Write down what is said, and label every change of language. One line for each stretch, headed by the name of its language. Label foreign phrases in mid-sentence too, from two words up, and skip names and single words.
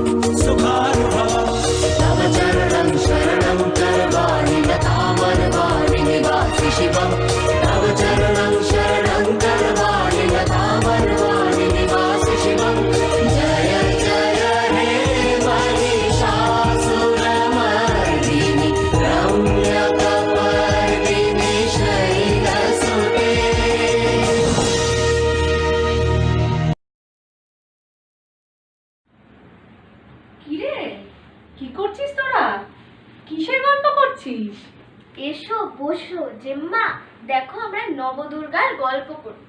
Sanskrit: सुखानुभवम् तव चरणं शरणं करवाणि लतामरवाणि निवासि शिवम् तव चरणं शरणं करवाणि लतामरवाणि निवासि शिवम् जय जय हे महिषासुरमर्दिनि रम्यकपर्दिनि शैलसुते।
Bangla: কিরে কি করছিস তোরা? কিসের গল্প করছিস? এসো বসো জেম্মা, দেখো আমরা নবদুর্গার গল্প করছি।